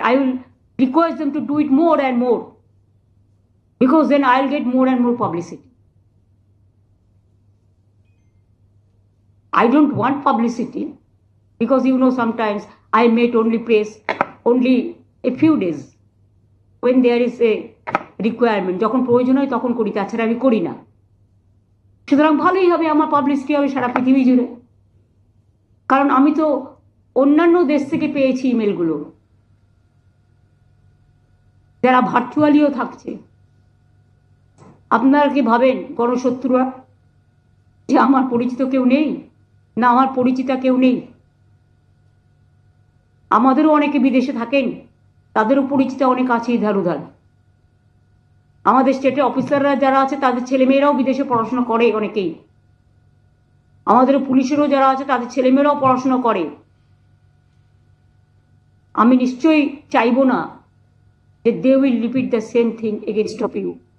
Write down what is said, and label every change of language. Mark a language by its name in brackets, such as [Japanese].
[English] I will request them to do it more and more, because then I'll get more and more publicity. I don't want publicity, because sometimes I met only press only a few days when there is a requirement. [Bangla] যখন প্রয়োজন হয় তখন করি, তাছাড়া আমি করি না। সুতরাং ভালোই হবে, আমার পাবলিসিটি হবে সারা পৃথিবী জুড়ে। কারণ আমি তো অন্যান্য দেশ থেকে পেয়েছি ইমেলগুলো, যারা ভার্চুয়ালিও থাকছে। আপনারা কি ভাবেন গণশত্রুরা যে আমার পরিচিত কেউ নেই? না, আমার পরিচিতা কেউ নেই। আমাদেরও অনেকে বিদেশে থাকেন, তাদেরও পরিচিতা অনেক আছে [Hindi] ইধার উধার। [Bangla] আমাদের স্টেটে অফিসাররা যারা আছে তাদের ছেলেমেয়েরাও বিদেশে পড়াশোনা করে অনেকেই। আমাদের পুলিশেরও যারা আছে তাদের ছেলেমেয়েরাও পড়াশোনা করে। আমি নিশ্চয়ই চাইব না যে [English] they will repeat the same thing against of you.